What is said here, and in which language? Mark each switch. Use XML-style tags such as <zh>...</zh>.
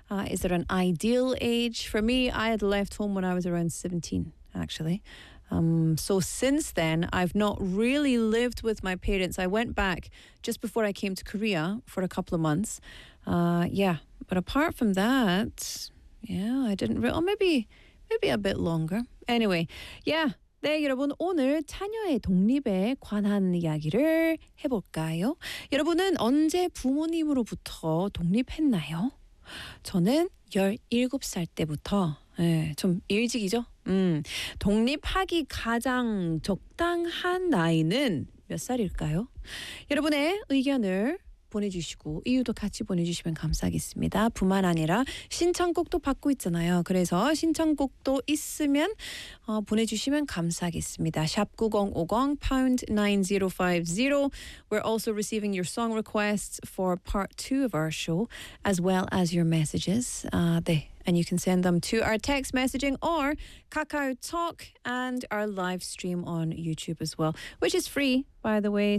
<en>Is there an ideal age? For me, I had left home when I was around 17, actually. So since then, I've not really lived with my parents. I went back just before I came to Korea for a couple of months. But apart from that, I didn't really, or maybe a bit longer. Anyway, yeah.</en> <ko>네, 여러분, 오늘 자녀의 독립에 관한 이야기를 해볼까요? 여러분은 언제 부모님으로부터 독립했나요? 저는 17살 때부터, 좀 일찍이죠? 독립하기 가장 적당한 나이는 몇 살일까요? 여러분의 의견을 보내주시고 이유도 같이 보내주시면 감사하겠습니다. 뿐만 아니라 신청곡도 받고 있잖아요. 그래서 신청곡도 있으면 보내주시면 감사하겠습니다.</ko> <en>#9050#9050 We're also receiving your song requests for part 2 of our show as well as your messages.</en> <ko>네.</ko> <en>And you can send them to our text messaging or Kakao Talk and our live stream on YouTube as well, which is free, by the way.</en>